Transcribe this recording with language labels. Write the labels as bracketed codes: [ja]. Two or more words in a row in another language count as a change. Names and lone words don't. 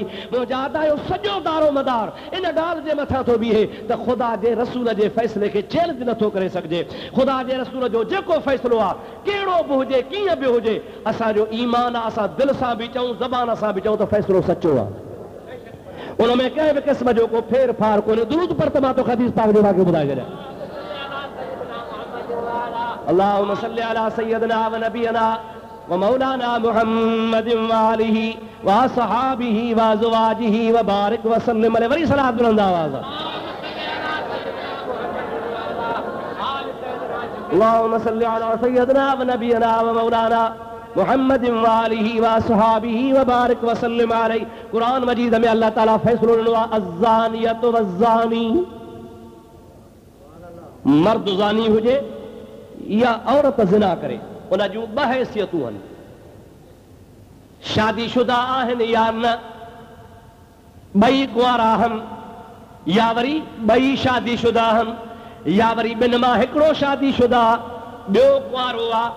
[sd] मुंहिंजा अदायो सॼो दारो मदार इन ॻाल्हि जे मथां थो बीहे त ख़ुदा जे रसूल जे फ़ैसिले खे चैलेंज नथो करे सघिजे। ख़ुदा जे रसूल जो जेको फ़ैसिलो आहे, कहिड़ो बि हुजे, कीअं बि हुजे, असांजो ईमान आहे, असां दिलि सां बि चऊं, ज़बान सां बि चऊं त फ़ैसिलो सचो आहे। उन में कंहिं बि क़िस्म जो को फेर फार कोन्हे। दुरूद पर त मां तो हदीस पाक जो तव्हांखे ॿुधाए छॾियां। [ar] اللهم صل على سيدنا ونبينا ومولانا محمد وآله وأصحابه وأزواجه وبارك وسلم عليه. [sd] वरी सलात बुलंद आवाज़। [ar] اللهم صل على سيدنا ونبينا ومولانا محمد وآله وأصحابه وبارك وسلم عليه. [sd] कुरान मजीद में अल्लाह ताला फ़ैसिलो ॾिनो आहे [ar] الزانية والزاني, [sd] मर्द ज़ानी हुजे या औरत ज़िना करे, उन जूं ॿ हैसियतूं आहिनि, शादीशुदा आहिनि या न, ॿई कुंवारा आहिनि या वरी ॿई शादीशुदा आहिनि या वरी ॿिनि मां हिकिड़ो शादीशुदा ॿियो कुंवारो आहे।